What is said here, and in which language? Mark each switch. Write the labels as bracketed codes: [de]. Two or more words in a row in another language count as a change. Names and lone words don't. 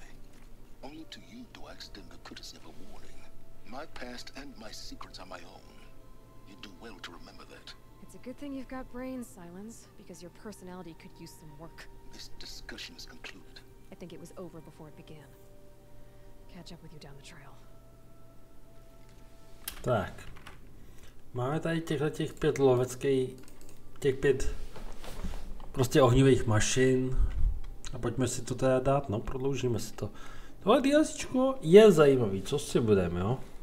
[en] Only to you do I extend the courtesy of a warning. My past and my secrets are my own. You do well to remember that. It's a good thing you've got brains, Silence, because your personality could use some work. This discussion is concluded. I think it was over before it began. Catch up with you down the trail. [cs] Tak. Máme tady těch 5 loveckých, těch 5 prostě ohnivých mašin. A pojďme si to teda dát, no, prodloužíme si to. Tohle DLCčko je zajímavý, co si budeme, jo?